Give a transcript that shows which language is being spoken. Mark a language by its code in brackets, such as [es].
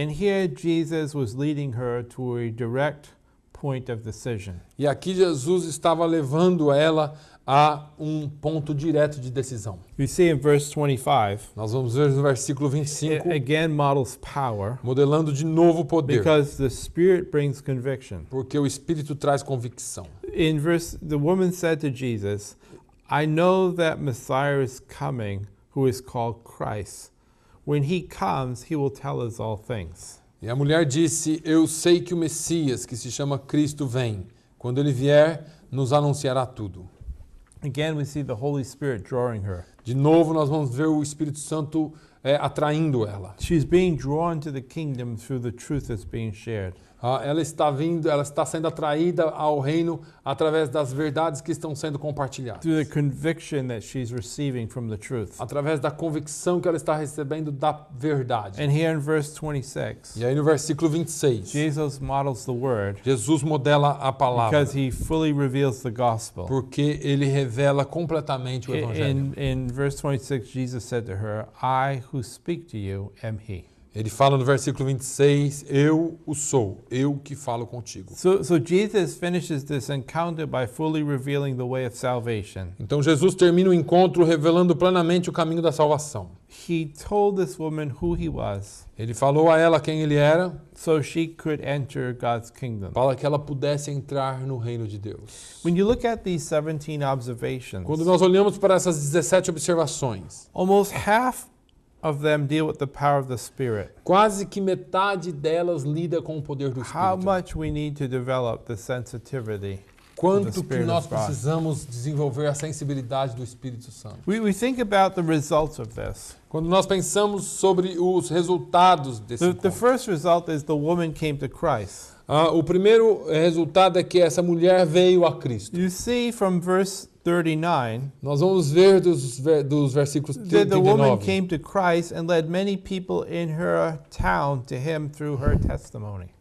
[en] And here Jesus was leading her to a direct point of decision. [pt] E aqui Jesus estava levando ela a um ponto direto de decisão. [en] We see in verse 25, [pt] Nós vamos ver no versículo 25, [en] it again models power [pt] modelando de novo o poder, [en] because the Spirit brings conviction. [pt] porque o Espírito traz convicção. [en] In verse, the woman said to Jesus, I know that Messiah is coming, who is called Christ. When he comes, he will tell us all things. [pt] E a mulher disse, eu sei que o Messias, que se chama Cristo, vem. Quando ele vier, nos anunciará tudo. [en] Again, we see the Holy Spirit drawing her. [pt] De novo, nós vamos ver o Espírito Santo atraindo ela. [en] She's being drawn to the kingdom through the truth that's being shared. [pt] Ela está sendo atraída ao reino através das verdades que estão sendo compartilhadas. [en] Through the conviction that she's receiving from the truth. [pt] Através da convicção que ela está recebendo da verdade. [en] And here in verse 26, [pt] E aí no versículo 26, [en] Jesus models the word [pt] Jesus modela a palavra, [en] because he fully reveals the gospel. [pt] porque ele revela completamente o evangelho. [en] In verse 26, Jesus said to her, I who speak to you am he. [pt] Ele fala no versículo 26, eu o sou, eu que falo contigo. [en] So Jesus finishes this encounter by fully revealing the way of salvation. [pt] Então Jesus termina o encontro revelando plenamente o caminho da salvação. [en] He told this woman who he was [pt] Ele falou a ela quem ele era, [en] so she could enter God's kingdom. [pt] para que ela pudesse entrar no reino de Deus. [en] When you look at these 17 observations, [pt] Quando nós olhamos para essas 17 observações, [en] almost half of them deal with the power of the Spirit. [pt] quase que metade delas lida com o poder do [en] How [pt] Espírito. [en] much we need to develop the sensitivity. [pt] Quanto que nós precisamos desenvolver a sensibilidade do Espírito Santo. [en] We think about the results of this. [pt] Quando nós pensamos sobre os resultados desse [en] The [pt] encontro. [en] first result is the woman came to Christ. [pt] O primeiro resultado é que essa mulher veio a Cristo. [en] You see from verse 39 [pt] Nós vamos ver dos versículos [en] that the woman [pt] 39. [en] came to Christ and led many people in her town to him through her testimony.